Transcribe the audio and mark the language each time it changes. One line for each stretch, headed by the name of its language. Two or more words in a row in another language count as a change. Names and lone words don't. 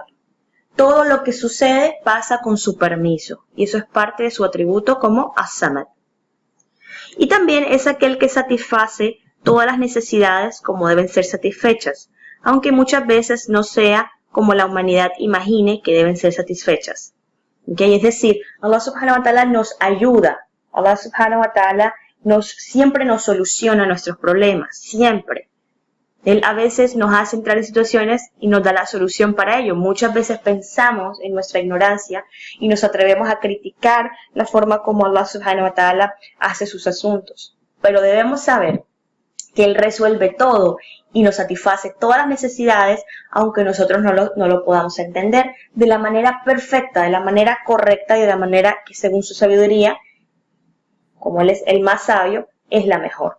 Spanish: Todo lo que sucede pasa con su permiso y eso es parte de su atributo como As-Samad. Y también es aquel que satisface todas las necesidades como deben ser satisfechas, aunque muchas veces no sea como la humanidad imagine que deben ser satisfechas. ¿Okay? Es decir,
Arabic: الله سبحانه وتعالى
Spanish: nos ayuda,
Arabic: الله سبحانه وتعالى
Spanish: siempre nos soluciona nuestros problemas, siempre. Él a veces nos hace entrar en situaciones y nos da la solución para ello. Muchas veces pensamos en nuestra ignorancia y nos atrevemos a criticar la forma como
Arabic: الله سبحانه وتعالى
Spanish: hace sus asuntos. Pero debemos saber que Él resuelve todo y nos satisface todas las necesidades, aunque nosotros no lo podamos entender, de la manera perfecta, de la manera correcta y de la manera que según su sabiduría, como Él es el más sabio, es la mejor.